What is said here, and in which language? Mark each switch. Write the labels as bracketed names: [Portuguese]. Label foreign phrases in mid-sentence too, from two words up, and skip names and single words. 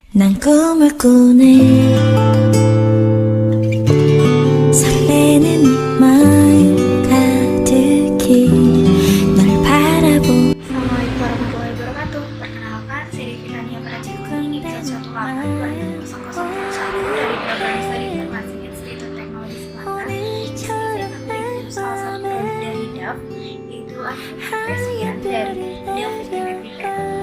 [Korean] 난 꿈을 꾸네 설레는 마음 가득히 널 바라보. [Arabic] السلام عليكم ورحمة الله وبركاته. [Indonesian] Perkenalkan, saya Devitania Pracikuni, IPS 18-2001 dari Program Studi Informasi Institut Teknologi Semarang. Saya akan salah satu produk dari DAF, yaitu Respiran dari DAF Respiran.